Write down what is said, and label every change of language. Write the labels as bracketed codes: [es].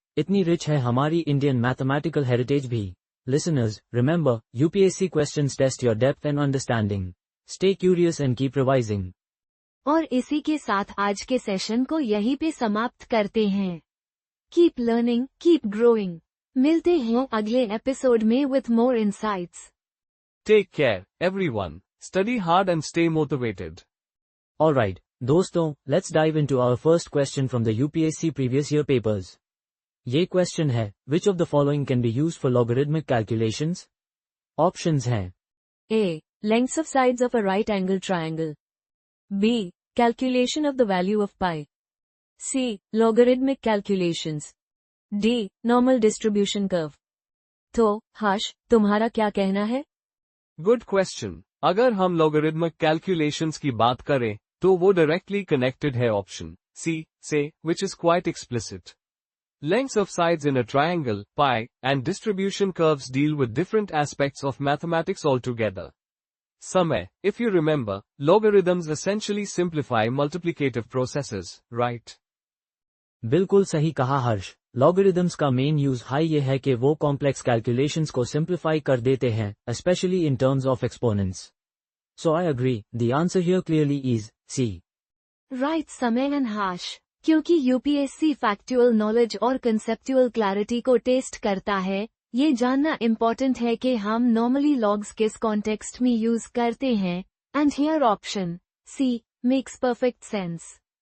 [hi] इतनी रिच है हमारी इंडियन मैथमेटिकल हेरिटेज भी। [en] Listeners, remember, UPSC questions test your depth and understanding. Stay curious and keep revising. [hi] और इसी के साथ आज के सेशन को यहीं पे समाप्त करते हैं। [en] Keep learning, keep growing. [hi] मिलते हैं अगले [en] Episode में with more insights. Take care, everyone. Study hard and stay motivated. Alright, दोस्तों, let's dive into our first question from the UPSC previous year papers. [hi] ये क्वेश्चन है, [en] which of the following can be used for logarithmic calculations? Options हैं A. Lengths of sides of a right angle triangle. B. Calculation of the value of pi. C. Logarithmic calculations. D. Normal distribution curve. [hi] तो हर्ष, तुम्हारा क्या कहना है? [en] Good question. [hi] अगर हम logarithmic calculations की बात करें, तो वो डायरेक्टली कनेक्टेड है ऑप्शन सी से, [en] Which is quite explicit. Lengths of sides in a triangle, pi, and distribution curves deal with different aspects of mathematics altogether. Samay, if you remember, logarithms essentially simplify multiplicative processes, right? [hi] बिल्कुल सही कहा हर्ष। Logarithms का main use ये है कि वो complex calculations को simplify कर देते हैं, [en] Specially in terms of exponents. So I agree, the answer here clearly is C. [hi] Right समय एंड हाश, क्योंकि यूपीएससी फैक्चुअल नॉलेज और कंसेप्चुअल क्लैरिटी को टेस्ट करता है, ये जानना इम्पोर्टेंट है कि हम नॉर्मली लॉग्स किस कॉन्टेक्स्ट में यूज करते हैं, [en] And here option C makes perfect sense.